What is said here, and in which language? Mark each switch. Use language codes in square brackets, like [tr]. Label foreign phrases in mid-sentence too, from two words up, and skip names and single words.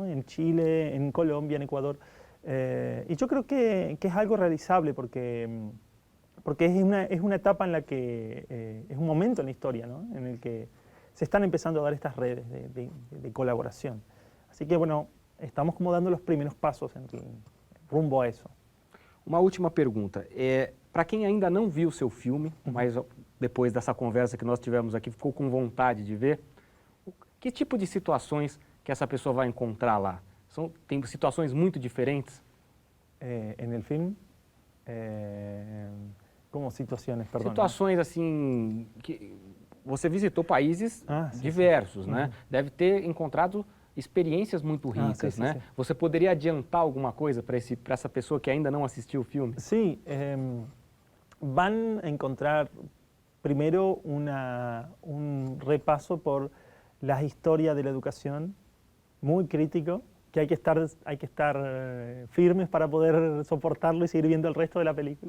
[es] En Chile, en Colombia, en Ecuador. Y yo creo que es algo realizable, porque es una etapa en la que, es un momento en la historia, ¿no? En el que se están empezando a dar estas redes de colaboración. Así que, bueno, estamos como dando los primeros pasos rumbo a eso. [pt] Uma última pergunta. Para quem ainda não viu o seu filme, mas depois dessa conversa que nós tivemos aqui, ficou com vontade de ver, que tipo de situações que essa pessoa vai encontrar lá? Tem situações muito diferentes? [es] En el film, como situaciones, perdón. [pt] Situações assim, que você visitou países Sim, diversos, sim. né? Deve ter encontrado experiências muito ricas, sim, né? sim. Você poderia adiantar alguma coisa para essa pessoa que ainda não assistiu o filme? [es] Sí, van a encontrar primero un repaso por la historia de la educación, muy crítico, que hay que estar firmes para poder soportarlo y seguir viendo el resto de la película.